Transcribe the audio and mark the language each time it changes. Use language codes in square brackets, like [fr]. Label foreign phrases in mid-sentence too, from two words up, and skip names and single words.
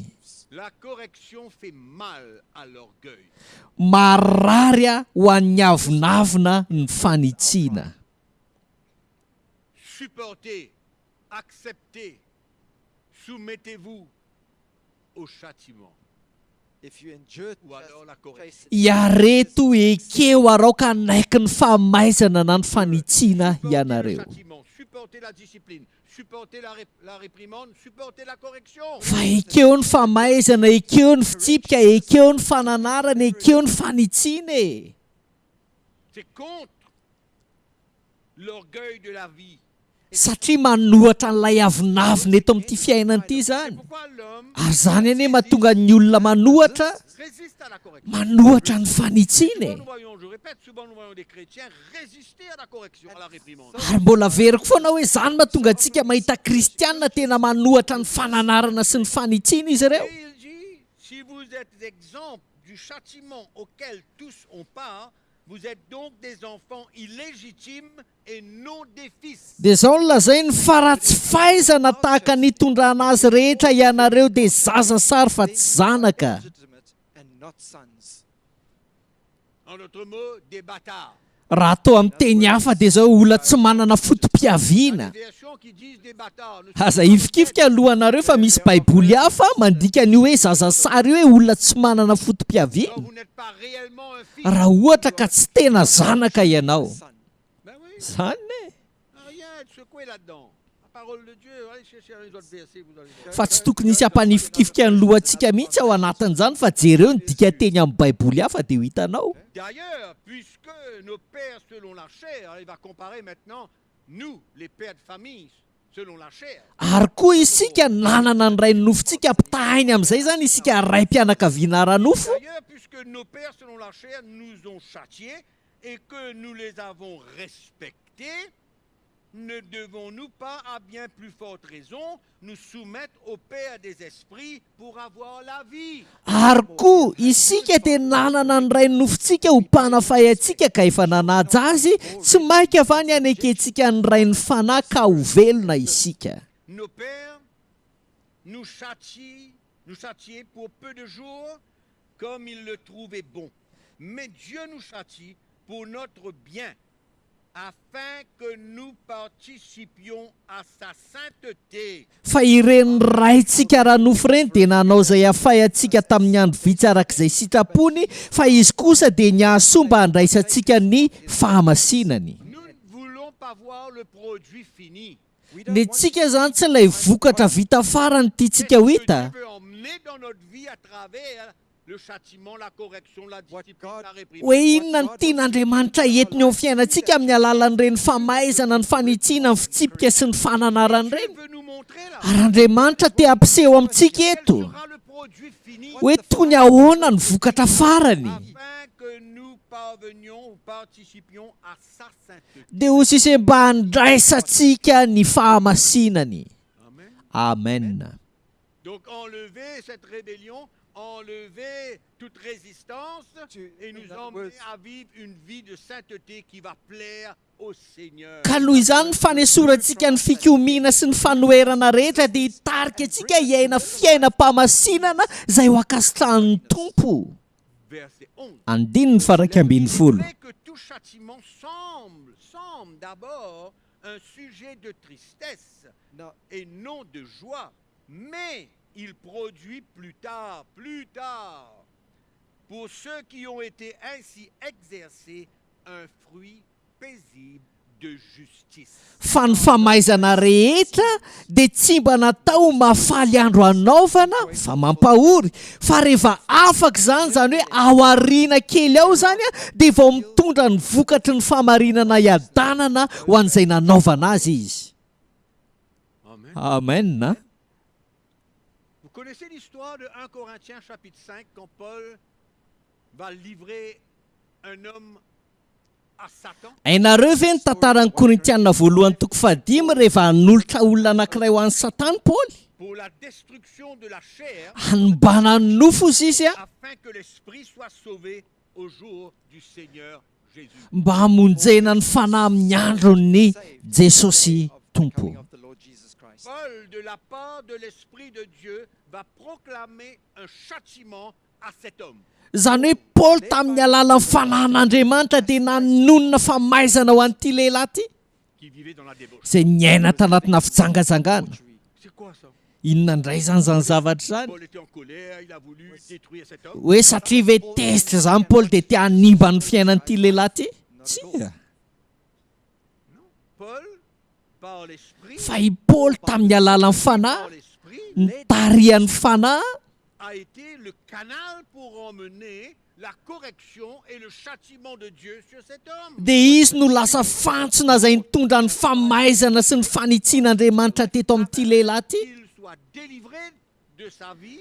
[fr] La correction fait mal à l'orgueil. [mg] Marary ho an'ny avinavina ny fanitsiana. [fr] Supportez, acceptez, soumettez-vous au châtiment. [en] If you endure [fr] ou alors la correction. [mg] Iareto ekeo arao ka naiky ny fahamaizana na ny fanitsiana [fr] Supportez le [mg] ianareo. [fr] châtiment, supportez la discipline, supportez la réprimande, supportez la correction. [mg] Fa ekeo ny famaizana, ekeo ny fitsipika, ekeo ny fananarana, ekeo ny fanitsiana e. [fr] C'est contre l'orgueil de la vie. [mg] Satria manohatra n'ilay avinavina eto amin'ity fiainana ity [fr] C'est [mg] zany. [fr] pourquoi l'homme [mg] Ary zany anie mahatonga ny olona manohatra, [fr] résiste à la correction. [mg] manohatra ny fanitsiana [fr] Souvent [mg] e. [fr] nous voyons, je répète, souvent nous voyons des chrétiens résister à la correction, à la réprimande. [mg] Ary mbola veriko foana hoe zany mahatonga antsika mahita kristianina tena manohatra ny fananarana sy ny fanitsiana izy ireo. [fr] Et il dit, si vous êtes exempt du châtiment auquel tous ont part, vous êtes donc des enfants illégitimes et non des fils. [mg] Dia zao no lazainy fa raha tsy fahaizana tahaka nitondrana azy rehetra ianareo dia zaza sary fa tsy zanaka. [en] legitimate and not sons. [fr] En d'autres mots, des bâtards. [mg] Raha atao amin'ny teny hafa dia zao olona tsy manana [fr] Il y a [mg] fotom-piaviana. [fr] des versions qui disent des bâtards. Ne [mg] Aza [fr] sont pas [mg] ifikifika alohanareo fa misy baiboly hafa mandika ny hoe zaza sary hoe olona tsy manana [fr] Alors [mg] fotom-piaviana. [fr] vous n'êtes pas réellement un fils. [mg] Raha ohatra ka tsy tena zanaka ianao. [en] Son. [fr] Ben oui, [mg] Zany e. [fr] rien à être secoué là-dedans. La parole de Dieu, allez chercher les autres versets, vous allez voir. [mg] Fa tsy tokony hisy hampanifikifika ny lohantsika mihitsy ao anatin'izany fa jereo ny dika teny amin'ny baiboly hafa dia ho hitanao. [fr] D'ailleurs, puisque nos pères selon la chair, il va comparer maintenant, nous, les pères de famille, selon la chair. [mg] Ary koa isika nanana ny ray nofontsika mpitahiny amin'izay zany isika ray mpianakaviana ranofo. [fr] D'ailleurs, puisque nos pères selon la chair nous ont châtiés et que nous les avons respectés, ne devons-nous pas, à bien plus forte raison, nous soumettre au Père des esprits pour avoir la vie? [mg] Ary koa isika dia nanana ny ray nofontsika ho mpanafay antsika ka efa nanaja azy, tsy mainka ava ny anekentsika ny ray ny fanahy ka ho velona isika. [fr] Nos pères nous châtiaient pour peu de jours comme ils le trouvaient bon. Mais Dieu nous châtie pour notre bien, afin que nous participions à sa sainteté. [mg] Fa ireny raintsika ranofo ireny dia nanao izay afay antsika tamin'ny andro vitsy arak'izay sitrapony, fa izy kosa dia niahasoa mba handraisantsika ny fahamasinany. [fr] Nous ne voulons pas voir le produit fini. [mg] Dia tsika zany tsy ilay vokatra vita farany tiantsika ho [fr] Que [mg] hita. [fr] Dieu veut emmener dans notre vie à travers le châtiment, la correction, la discipline, la réprimande. [mg] Hoe inona ny tian'Andriamanitra entiny ao amin'ny fiainantsika amin'ny alalan'ireny famaizana, ny fanitsiana, ny fitsipika sy ny fananarana [fr] Dieu [mg] ireny. [fr] veut nous montrer là. [mg] Ary Andriamanitra te hampiseho amintsika [fr] Quel [mg] eto [fr] sera le produit fini [mg] hoe toy ny ahoana ny vokatra farany. [fr] afin que nous parvenions ou participions à sa sainteté. [mg] Dia ho sisy mba handraisantsika ny fahamasinany. Amen. Amen. [fr] Donc enlever cette rébellion, enlever toute résistance et nous emmener à vivre une vie de sainteté qui va plaire au Seigneur. [mg] Ka noho izany ny fanesorantsika ny fikomiana sy ny fanoherana rehetra dia hitarika antsika hiaina fiainam-pamasinana izay ho akasitrahan'ny Tompo. [fr] Verset 11. [mg] Andininy farak ambin'ny [fr] Il [mg] folo. [fr] est que tout châtiment semble d'abord un sujet de tristesse [mg] No, [fr] et non de joie, mais il produit plus tard, pour ceux qui ont été ainsi exercés, un fruit paisible de justice. [mg] Fa ny famaizana rehetra dia tsy mba natao mahafaly andro hanaovana fa mampahory, fa rehefa afaka zany hoe ao aoriana kely ao zany dia vao mitondra ny vokatry ny famarinana iadanana ho an'izay nanaovana azy izy. Amen. Amen. [fr] Vous connaissez l'histoire de 1 Corinthiens chapitre 5 quand Paul va livrer un homme à Satan? [mg] Hainareo ve ny tantaran'ny Korintianina voalohany toko 5 rehefa hanolotra olona anankiray ho an'ny Satana Paoly? [fr] Pour la destruction de la chair, [mg] Hanombana ny nofo izy izy [fr] afin que l'esprit soit sauvé au jour du Seigneur Jésus. [mg] mba hamonjena ny fanahy amin'ny andron'ny Jesosy [en] of the [mg] Tompo. [en] coming of the Lord Jesus Christ. [fr] Paul, de la part de l'Esprit de Dieu, va proclamer un châtiment à cet homme. [mg] Zany hoe Paoly tamin'ny alalan'ny fanahin'Andriamanitra dia nanonona famaizana ho an'ity lehilahy ity [fr] Qui vivait dans la débauche. [mg] izay niaina tanatina fijangajangana. [fr] C'est quoi ça? [mg] inona indray zany zavatra zany [fr] Paul était en colère, il a voulu détruire cet homme. [mg] hoe satria ve tezitra zany Paoly dia tia hanimba ny fiainan'ity lehilahy ty tsia [fr] Paul, par l'esprit, [mg] fa i Paoly tamin'ny alalan'ny fanahy [fr] par l'esprit, [mg] nitarihan'ny fanahy [fr] a été le canal pour emmener la correction et le châtiment de Dieu sur cet homme. [mg] dia izy no lasa fantsona izay nitondra ny famaizana sy ny fanitsian'Andriamanitra teto amin'ity lehilahy ty [fr] Qu'il soit délivré de sa vie.